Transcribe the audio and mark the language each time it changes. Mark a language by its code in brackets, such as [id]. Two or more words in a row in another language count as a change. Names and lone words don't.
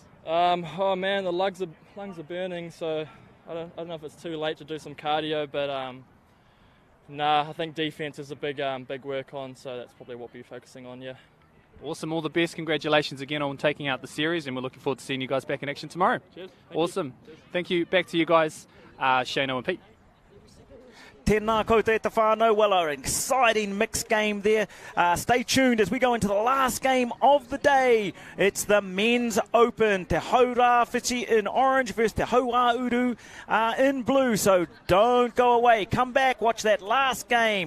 [en] Oh man, the lungs are burning, so I don't know if it's too late to do some cardio, but I think defense is a big work on, so that's probably what we'll be focusing on, yeah. Awesome. All the best. Congratulations again on taking out the series, and we're looking forward to seeing you guys back in action tomorrow. Cheers. Awesome. Thank you. Back to you guys, Shano and Pete. [mi] Tēnā koutou e te whānau. [en] Well, an exciting mixed game there. Stay tuned as we go into the last game of the day. It's the Men's Open. Te Haurawhiti in orange versus Te Awamutu in blue. So don't go away. Come back. Watch that last game.